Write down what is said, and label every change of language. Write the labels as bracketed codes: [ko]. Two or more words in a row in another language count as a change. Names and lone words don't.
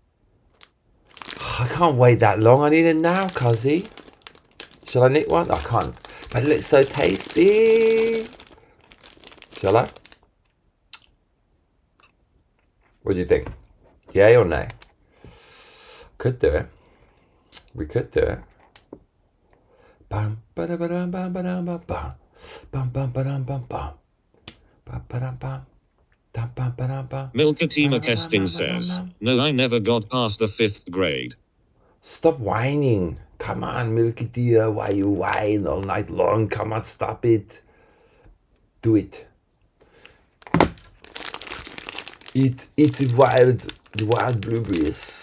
[en] I can't wait that long. I need it now, cuzzy. Shall I nick one? I can't. But it looks so tasty. Shall I? What do you think? Yay or nay? Could do it. We could do it. Bam ba da ba dum bam ba dum bam bam. Bam bam ba dum bam bam. Bam ba dum bam. Dum bam ba dum bam. Fatima Kesting says, no, I never got past the 5th grade. Stop whining. Come on, Milky dear. Why you whine all night long? Come on, stop it. Do it. Eat the wild blueberries.